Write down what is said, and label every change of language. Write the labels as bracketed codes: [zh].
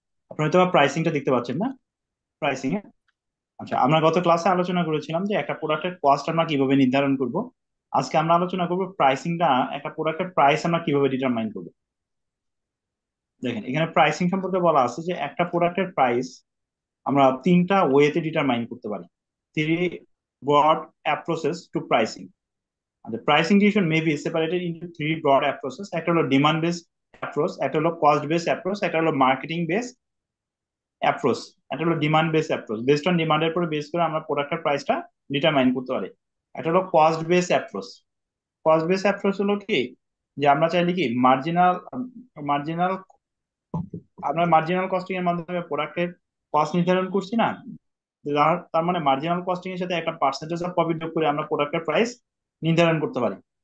[bn] আপনারা তো প্রাইসিংটা দেখতে পাচ্ছেন না, প্রাইসিং এ। আচ্ছা, আমরা গত ক্লাসে আলোচনা করেছিলাম যে একটা প্রোডাক্টের কস্ট আমরা কিভাবে নির্ধারণ করব। আজকে আমরা আলোচনা করব প্রাইসিংটা, একটা প্রোডাক্টের প্রাইস আমরা কিভাবে ডিটারমাইন করব। দেখেন, এখানে প্রাইসিং সম্পর্কে বলা আছে যে একটা প্রোডাক্টের প্রাইস আমরা তিনটা ওয়েতে ডিটারমাইন করতে পারি। [en] Three broad approaches to pricing. The pricing decision may be separated into three broad approaches. [bn] একটা হলো ডিমান্ড বেসড অ্যাপ্রোচ, একটা হলো কস্ট বেসড অ্যাপ্রোচ, একটা হলো মার্কেটিং বেসড অ্যাপ্রোচ, একটা হলো demand based approach. Based on ডিমান্ডের উপর বেস করে আমরা প্রোডাক্টের প্রাইসটা ডিটারমাইন করতে পারি। একটা হলো cost based approach. Cost based approach হলো কি, যে আমরা চাইলে কি মার্জিনাল মার্জিনাল আমরা মার্জিনাল কস্টিং এর মাধ্যমে প্রোডাক্টের কস্ট নির্ধারণ করছি না, তার মানে মার্জিনাল কস্টিং এর সাথে একটা পার্সেন্টেজ অফ প্রফিট যোগ করে আমরা প্রোডাক্টের প্রাইস নির্ধারণ করতে পারি।